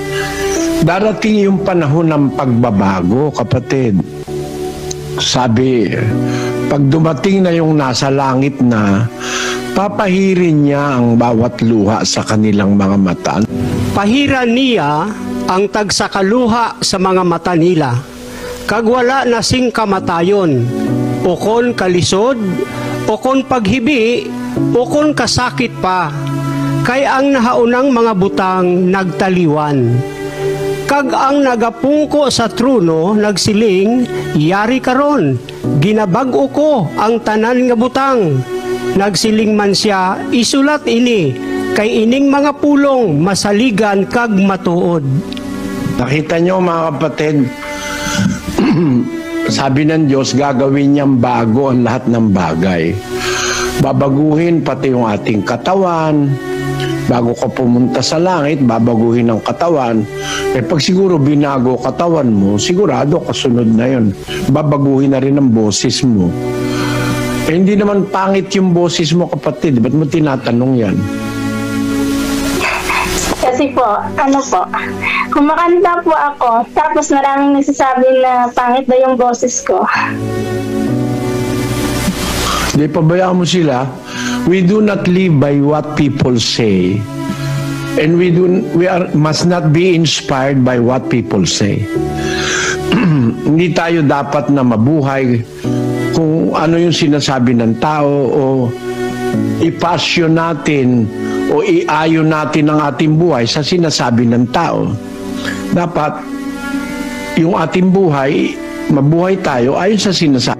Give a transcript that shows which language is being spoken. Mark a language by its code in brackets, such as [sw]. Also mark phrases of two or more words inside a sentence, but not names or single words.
[tl] Darating yung panahon ng pagbabago, kapatid. Sabi, pag dumating na yung nasa langit na, papahirin niya ang bawat luha sa kanilang mga mata. [hil] Pahiran niya ang tagsakaluha sa mga mata nila, kagwala na sing kamatayon, o kon kalisod, o kon paghibi, o kon kasakit pa, kay ang nahaunang mga butang nagtaliwan. Kag ang nagapungko sa truno nagsiling, yari karon, ginabag-o ko ang tanan nga butang. Nagsiling man siya, isulat ini, kay ining mga pulong masaligan kag matuod. [tl] Nakita nyo mga kapatid, sabi ng Diyos, gagawin niyang bago ang lahat ng bagay. Babaguhin pati yung ating katawan. Bago ka pumunta sa langit, babaguhin ang katawan. Pag siguro binago katawan mo, sigurado kasunod na yun. Babaguhin na rin ang boses mo. Hindi naman pangit yung boses mo, kapatid. Ba't mo tinatanong yan? Kasi po, kumakanta po ako, tapos maraming nagsasabi na pangit na yung boses ko. Hindi, pabayaan mo sila. [en] We do not live by what people say. And must not be inspired by what people say. [tl] Hindi tayo dapat na mabuhay kung ano yung sinasabi ng tao o ipasyon natin o iayon natin ang ating buhay sa sinasabi ng tao. Dapat yung ating buhay, mabuhay tayo ayon sa sinasabi.